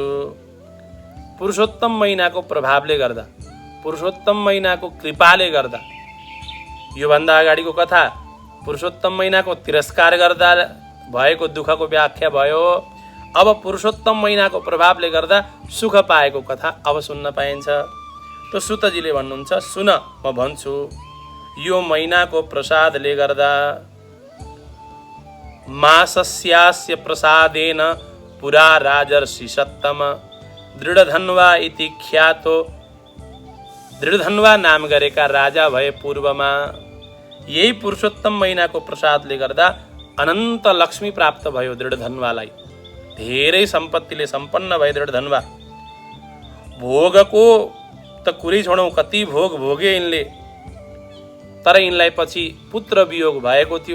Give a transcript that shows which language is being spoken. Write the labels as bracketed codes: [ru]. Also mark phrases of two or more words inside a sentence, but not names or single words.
[ne] पुरुषोत्तम महिनाको प्रभावले गर्दा, पुरुषोत्तम महिनाको कृपाले गर्दा, योभन्दा अगाडिको कथा पुरुषोत्तम महिनाको तिरस्कार गर्दा भएको दुःखको व्याख्या भयो। अब पुरुषोत्तम महिनाको प्रभावले गर्दा सुख पाएको कथा अब सुन्न पाइन्छ। त सुतजीले भन्नुहुन्छ, सुन म भन्छु, यो महिनाको प्रसादले गर्दा [sa] मासस्यास्य प्रसादेन पुरा राजर्षि सत्तम दृढधन्वा इति ख्यातो, [ne] दृढधन्वा नाम गरेका राजा भए पूर्वमा। यही पुरुषोत्तम महिनाको प्रसादले गर्दा अनन्त लक्ष्मी प्राप्त भयो दृढधन्वालाई। धेरै सम्पत्तिले सम्पन्न भए दृढधन्वा। भोगको त कुरै छोडौँ, कति भोग भोगे यिनले, तर यिनलाई पछि पुत्र वियोग भएको थियो।